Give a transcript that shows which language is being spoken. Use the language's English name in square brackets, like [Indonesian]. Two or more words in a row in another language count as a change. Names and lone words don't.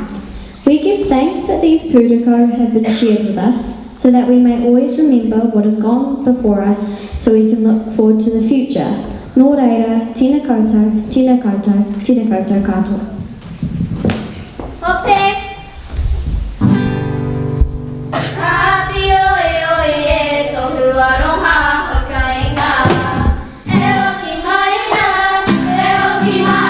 [English] We give thanks that these pūtako have been shared with us so that we may always remember what has gone before us so we can look forward to the future. [Māori] Nō reira, tēnā koutou, tēnā koutou, tēnā koutou katoa. [English] Hope. Happy [Māori] oe oe e tohu aroha hakainga. E hoki mai na, e hoki